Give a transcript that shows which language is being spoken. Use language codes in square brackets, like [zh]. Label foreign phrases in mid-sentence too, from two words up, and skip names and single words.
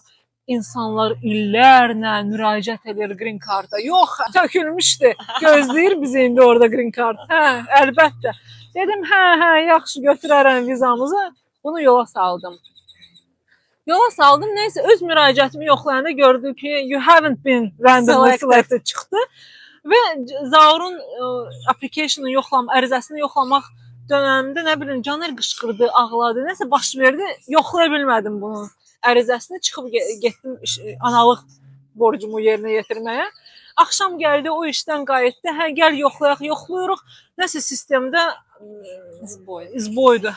[az] İnsanlar illərlə müraciət edir Green Card'a. Yox, tökülmüşdü. Gözləyir bizi indi orada Green Card. Hə, əlbəttə. Dedim, hə, yaxşı götürərəm vizamızı. Bunu yola saldım. Nəysə öz müraciətimi yoxlayanda gördüm ki, [en] you haven't been randomly selected [az] çıxdı və Zaurun application'ı ərizəsini yoxlamaq dönəmində nə bilim Caner qışqırdı, ağladı, nəsə baş verdi, yoxlaya bilmədim bunun ərizəsini, çıxıb getdim analıq borcumu yerinə yetirməyə. Axşam gəldi, o işdən qayıtdı, hə gəl yoxlayırıq, nəsə sistemdə izboydu.